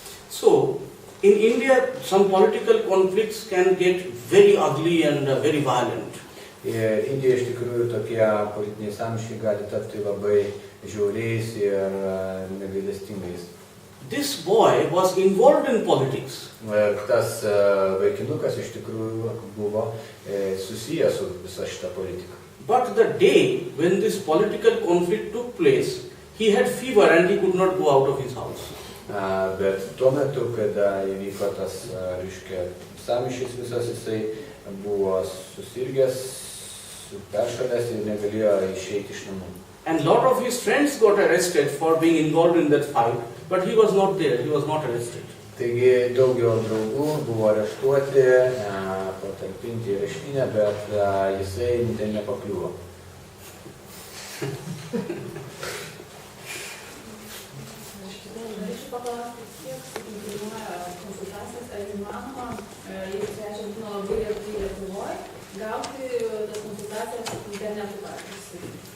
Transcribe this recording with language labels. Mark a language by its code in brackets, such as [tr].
[en] So, in India, some political conflicts can get very ugly and very violent. [lt] Ir Indijoje iš tikrųjų tokie politiniai sąmyšiai gali tapti labai žiauriais ir negailestingais. [en] This boy was involved in politics. [lt] Tas vaikinukas iš tikrųjų buvo susijęs su visa šita politika. [en] But the day when this political conflict took place, he had fever and he could not go out of his house. [lt] Bet tuo metu, kada įvyko tas, reiškia, sąmyšis visas, jisai buvo susirgęs, peršalęs ir negalėjo išeiti iš namų. [en] And lot of his friends got arrested for being involved in that fight, but he was not there, he was not arrested. [lt] Taigi daugiau draugų buvo areštuoti, patalpinti į areštinę, bet jisai ten nepakliuvo. Norėčiau paklausti, kiek kainuoja konsultacijas, ar įmanoma, jeigu svečias būna labai retai Lietuvoje, gauti tas konsultacijas internetu pavyzdžiui?